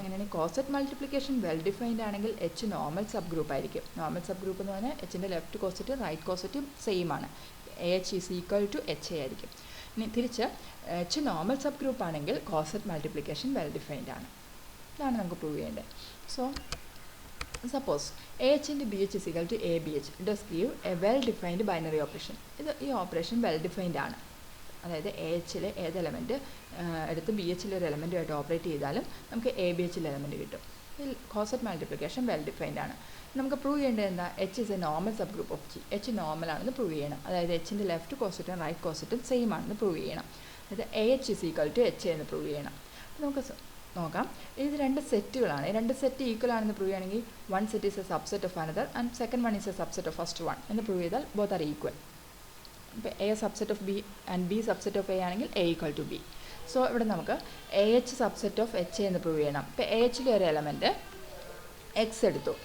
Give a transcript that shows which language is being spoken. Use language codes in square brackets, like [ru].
[ml] അങ്ങനെയാണെങ്കിൽ കോസറ്റ് multiplication well defined ആണെങ്കിൽ H normal sub group ആയിരിക്കും. നോർമൽ സബ് ഗ്രൂപ്പ് എന്ന് പറഞ്ഞാൽ എച്ചിൻ്റെ ലെഫ്റ്റ് കോസറ്റ് റൈറ്റ് കോസറ്റും സെയിം ആണ്. [en] A H is equal to H A [ml] ആയിരിക്കും. ഇനി തിരിച്ച് എച്ച് നോർമൽ സബ് ഗ്രൂപ്പ് ആണെങ്കിൽ കോസറ്റ് മൾട്ടിപ്ലിക്കേഷൻ വെൽ ഡിഫൈൻഡ് ആണ്. ഇതാണ് നമുക്ക് പ്രൂവ് ചെയ്യേണ്ടത്. [en] So suppose AH into BH is equal to ABH does give a well defined binary operation. [ml] ഈ operation well defined ആണ്. അതായത് AHലെ ഏത് എലമെൻറ്റ് എടുത്ത് BHലെ ഒരു എലമെൻറ്റുമായിട്ട് ഓപ്പറേറ്റ് ചെയ്താലും നമുക്ക് ABHലെ എലമെൻറ്റ് കിട്ടും. കോസറ്റ് മൾട്ടിപ്ലിക്കേഷൻ വെൽ ഡിഫൈൻഡ് ആണ്. നമുക്ക് പ്രൂവ് ചെയ്യേണ്ടത് എന്താ? [en] H is a normal subgroup of G. [ml] H normal ആണെന്ന് പ്രൂവ് ചെയ്യണം. അതായത് എച്ചിൻ്റെ ലെഫ്റ്റ് കോസറ്റും റൈറ്റ് കോസറ്റും സെയിം ആണെന്ന് പ്രൂവ് ചെയ്യണം. അതായത് [en] AH is equal to HA [ml] എന്ന് പ്രൂവ് ചെയ്യണം. നമുക്ക് നോക്കാം. ഇത് രണ്ട് സെറ്റുകളാണ്. രണ്ട് സെറ്റ് ഈക്വൽ ആണെന്ന് പ്രൂവ് ചെയ്യണമെങ്കിൽ [en] one set is a subset of another and second one is a subset of first one [ml] എന്ന് പ്രൂവ് ചെയ്താൽ [en] Both are equal. ഇപ്പോൾ A subset of B and B subset of A ആണെങ്കിൽ A equal to B. [ml] So ഇവിടെ നമുക്ക് AH subset of H എന്ന് prove ചെയ്യണം. ഇപ്പോൾ AHലെ ഒരു എലമെൻറ്റ് എക്സ് എടുത്തു.